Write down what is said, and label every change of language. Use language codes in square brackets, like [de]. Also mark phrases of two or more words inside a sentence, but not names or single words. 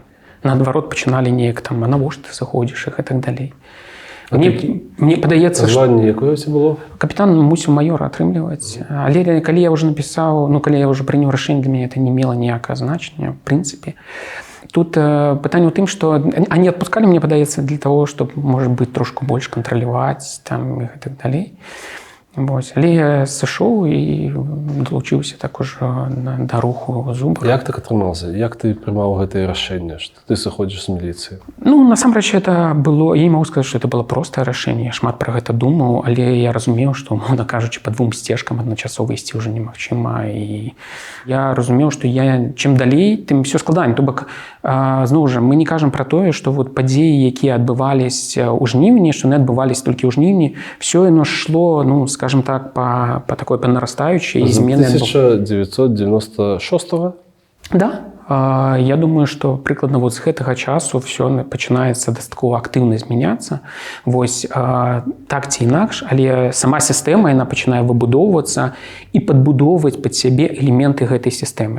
[be] Наадварот, пачыналі неяк там, а навошта ты сыходзіш і так далей. Мне падаецца, званне якое це было? Капітан мусіў маёра атрымліваць. Але калі я ўжо напісаў, ну, калі я ўжо прыняў рашэнне, для мяне это не мела ніякае значення, в прынцыпе. Тут пытанне ў тым, што они адпускалі, мне падаецца, [ru] для того, чтобы, [be] можа быць, трошку больш кантраляваць там і так далей. Вось. Але я сышоў і далучыўся так ужо да руху «Зубр». Як так атрымалася? Як ты прымаў гэтае рашэнне, што ты сыходзіш з міліцыі? Ну, насамрэч, это было... Я не магу сказаць, што это было простае рашэнне. Я шмат пра гэта думаў, але я разумеў, што, умоўна кажучы, па двум сцежкам адначасова ісці ўжо немагчыма. І я разумеў, што я чым далей, тым усё складаней. То бок, зноў жа, мы не кажам пра тое, што вот падзеі, якія адбываліся ў жніўні, што не адбываліся толькі ў жніўні, всё яно шло, ну, [ru] скажем так, по такой нарастающей измены. [be] 1996-го? Да. Я думаю, што прыкладна вот з гэтага часу ўсё пачынаецца дастаткова актыўна змяняцца. Вось так ці інакш, але сама сістэма, яна пачынае выбудоўвацца і падбудоўваць пад сябе элементы гэтай сістэмы.